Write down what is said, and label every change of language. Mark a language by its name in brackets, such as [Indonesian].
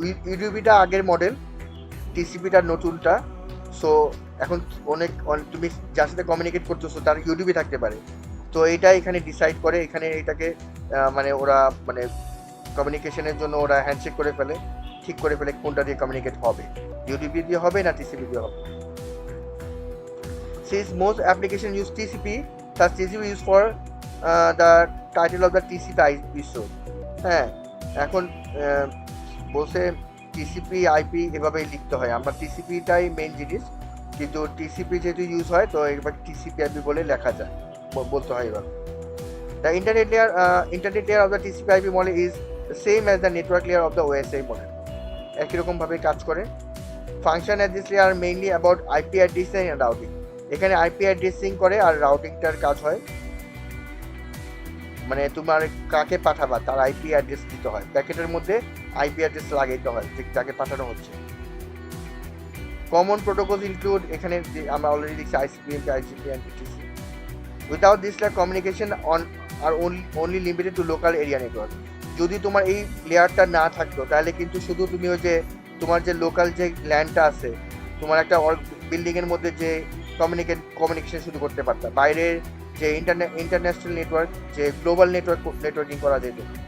[Bangla] ইউডিপিটা আগের model, টিসিপিটা নতুনটা। [English] so এখন তুমি যার সাথে কমিউনিকেট করতেছো তার ইউডিপি থাকতে পারে, [Bangla] তো এটা এখানে ডিসাইড করে, এখানে এটাকে মানে ওরা মানে কমিউনিকেশনের জন্য ওরা হ্যান্ডশেক করে ফেলে, ঠিক করে ফেলে কোনটা দিয়ে কমিউনিকেট হবে, ইউডিপি দিয়ে হবে না টিসিপি দিয়ে হবে। [English] Since most applications use TCP, thus TCP is for the title of the TCP episode. [Bangla] হ্যাঁ, এখন বলছে টিসিপি আইপি এভাবেই লিখতে হয়, আমরা টিসিপিটাই মেইন জিনিস, কিন্তু টিসিপি যেহেতু ইউজ হয় তো এবার টিসিপি আইপি বলে লেখা যায়, বলতে হয় এভাবে। [English] The internet layer of the TCP IP model is the same as the network layer of the OSI model. [Bangla] একই রকম ভাবে কাজ করে। [English] Function at this layer are mainly about IP addressing and routing. [Bangla] এখানে আইপি অ্যাড্রেসিং করে আর রাউটিংটার কাজ হয়, মানে তোমার কাকে পাঠাবা তার আইপি অ্যাড্রেস দিতে হয়, প্যাকেটের মধ্যে আইপি অ্যাড্রেস লাগাইতে হয় যে যাকে পাঠানো হচ্ছে। [English] common protocols include, [Bangla] এখানে আমরা অলরেডি দেখছি আইসিপিএমপি, IGP and etc. [English] Without this layer communication are only limited to local area network. [Bangla] যদি তোমার এই লেয়ারটা না থাকতো তাহলে কিন্তু শুধু তুমি ওই যে তোমার যে লোকাল যে ল্যান্ডটা আছে, তোমার একটা বিল্ডিং এর মধ্যে যে কমিউনিকেশন শুরু করতে পারতাম, বাইরের যে ইন্টারন্যাশনাল নেটওয়ার্ক, যে গ্লোবাল নেটওয়ার্কিং করা যেত।